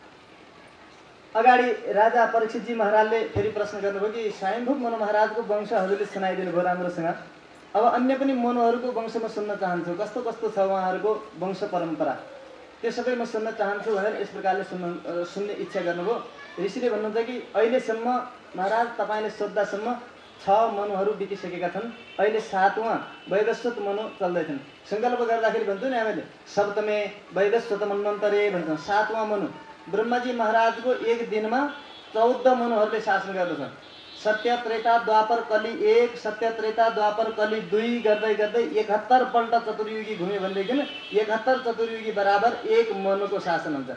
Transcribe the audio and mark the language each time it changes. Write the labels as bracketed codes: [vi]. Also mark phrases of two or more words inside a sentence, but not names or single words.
[ne] अगाडि राजा परीक्षितजी महाराजले फेरि प्रश्न गर्नुभयो कि स्वयम्भू मनु महाराजको वंश हजुरले सुनाइदिनु भयो राम्रोसँग, अब अन्य पनि मनुहरूको वंश म सुन्न चाहन्छु, कस्तो कस्तो छ उहाँहरूको वंश परम्परा, त्यो सबै म सुन्न चाहन्छु भनेर यस प्रकारले सुन्ने इच्छा गर्नुभयो। ऋषिले भन्नुहुन्छ कि अहिलेसम्म महाराज तपाईँले सोद्धासम्म 6 मनुहरू बितिसकेका छन्, अहिले 7वां वैवस्वत मनु चल्दैछन्। सङ्कल्प गर्दाखेरि भन्छौँ नि हामीले [sa] सप्तमे वैवस्वत मन्वन्तरे [ne] भन्छौँ, 7वां मनु ब्रह्माजी महाराजको एक दिनमा 14 मनुहरूले शासन गर्दछन्। सत्य त्रेता द्वापर कली 1, सत्य त्रेता द्वापर कली 2 गर्दै गर्दै 71 पल्ट चतुर्युगी घुम्यो भनेदेखि 71 चतुर्युगी बराबर 1 मनुको शासन हुन्छ।